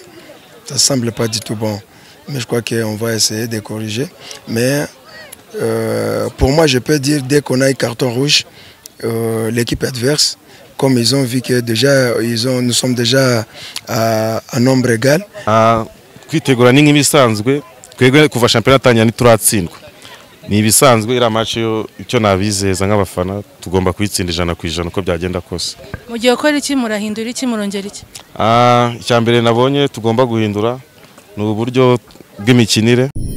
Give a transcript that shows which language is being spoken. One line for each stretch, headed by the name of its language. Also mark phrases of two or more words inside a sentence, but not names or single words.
French: Ça ne semble pas du tout bon. Mais je crois qu'on va essayer de corriger. Mais pour moi, je peux dire dès qu'on a un carton rouge, l'équipe adverse, comme ils ont vu que déjà nous sommes déjà à nombre égal.
Kinyarwanda: Kwitegura ni nk'ibisanzwe twebwe kuva championnat tanya ni turatsindwa ni ibisanzwe ira match yo icyo nabizeza nk'abafana tugomba kwitsinda 100% uko byagenda kose. Mu gihe ukora iki murahindura iki murongera iki? Icyambere nabonye tugomba guhindura ni uburyo bw'imikinire.